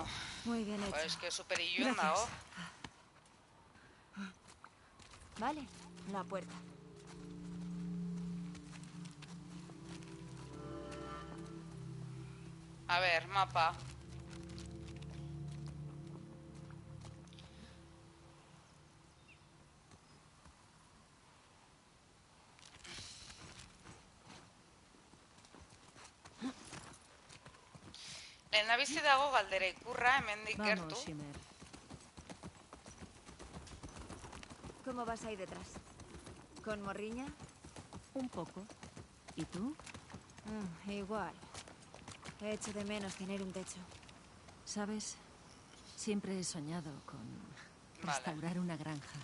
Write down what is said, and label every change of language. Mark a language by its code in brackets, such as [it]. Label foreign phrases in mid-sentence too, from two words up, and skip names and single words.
[es] Muy bien hecho. Pues que super [eu] ilun dago. [es] Vale, la puerta. A ver, mapa. [eu] Lehendabizi dago galdera ikurra, hemendik gertu. [es] Vamos, Shimmer. ¿Cómo vas ahí detrás? ¿Con morriña? Un poco. ¿Y tú? Igual. He hecho de menos tener un techo. ¿Sabes? Siempre he soñado con restaurar una granja.